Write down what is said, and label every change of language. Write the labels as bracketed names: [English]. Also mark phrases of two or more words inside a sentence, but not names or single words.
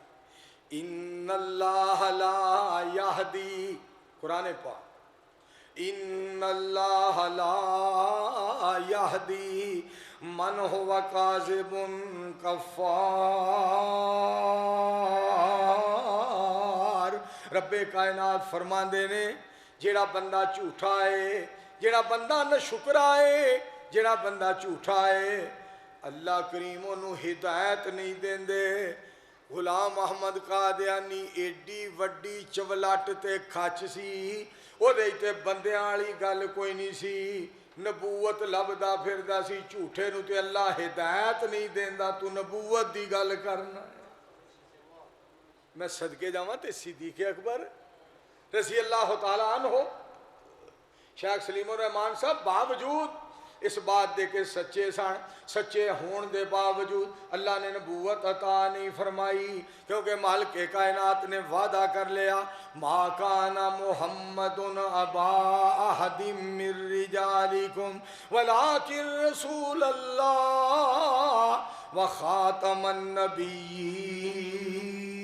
[Arabic] ان اللہ لا یہدی، قرآن پاک، ان اللہ لا یہدی من ہوا کاذب کفار. [Punjabi] رب کائنات فرماندے نے جیڑا بندہ جھوٹا ہے، جیڑا بندہ ناشکرا ہے، جیڑا بندہ جھوٹا ہے، اللہ کریم انہوں ہدایت نہیں دیندے. غلام احمد قادیانی ایڈی وڈی چولاٹ تے کھچ سی، او دے تے بندیاں والی گل کوئی نہیں سی. نبوت لبدا پھردا سی، جھوٹے نو تے اللہ ہدایت نہیں دیندا، تو نبوت دی گل کرنا ہے. میں صدقے جاواں تے صدیق اکبر [Arabic] رضی اللہ تعالیٰ عنہ [Punjabi] شیخ سلیم الرحمان صاحب باوجود اس بات دے کے سچے سن، سچے ہون دے باوجود اللہ نے نبوت عطا نہیں فرمائی، کیونکہ مالک کائنات نے وعدہ کر لیا [Arabic] ما کان محمد ابا احد من رجالکم ولکن رسول اللہ وخاتم النبیین.